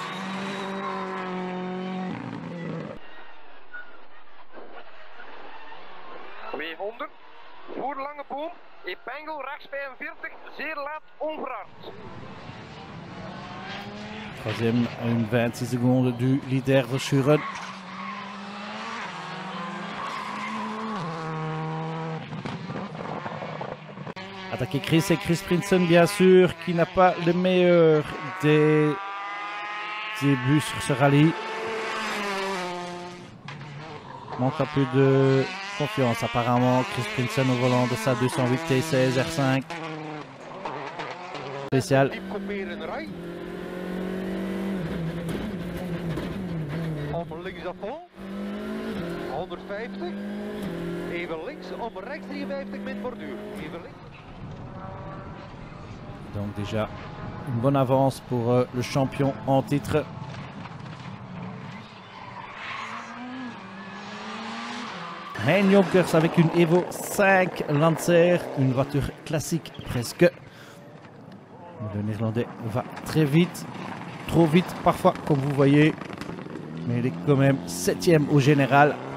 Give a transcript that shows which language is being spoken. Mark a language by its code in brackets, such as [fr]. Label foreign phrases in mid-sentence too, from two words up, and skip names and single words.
[nl] Voor lange boom, et Pengel rechts 45, zeer laat onverhard. [fr] 3e à une 26 secondes du leader Verschuren. Attaquer Chris et Chris Prinsen bien sûr qui n'a pas le meilleur des débuts sur ce rallye. Manque un peu de confiance apparemment Chris Prinsen au volant de sa 208 T16 R5 spécial. [nl] Om links à fond, 150, even links, om rechts 53 min borduur, even links. [fr] Donc déjà une bonne avance pour le champion en titre. Hein Jonkers avec une Evo 5 Lancer, une voiture classique presque. Le Néerlandais va très vite, trop vite parfois comme vous voyez, mais il est quand même 7e au général.